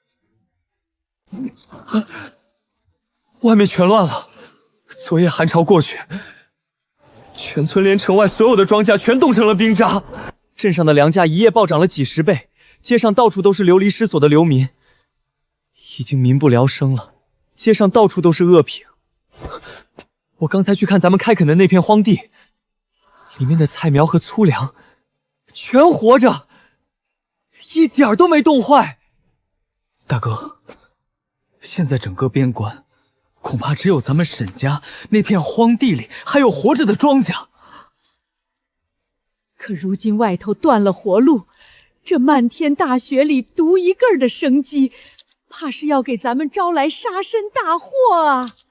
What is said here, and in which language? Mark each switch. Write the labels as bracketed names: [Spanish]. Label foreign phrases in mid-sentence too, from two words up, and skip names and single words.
[Chinese] 外面全亂了，昨夜寒潮過去，全村連城外所有的莊稼全凍成了冰渣， 鎮上的粮價一夜暴漲了幾10倍，街上到處都是流离失所的流民，已經民不聊生了。街上到處都是惡評。我剛才去看咱們開墾的那片荒地，裡面的菜苗和粗糧全活着，一點都沒凍壞。大哥，現在整個邊關，恐怕只有咱們沈家那片荒地裡還有活着的莊稼。可如今外頭斷了活路，這漫天大雪裡獨一個兒的生機，怕是要給咱們招來殺身大禍啊！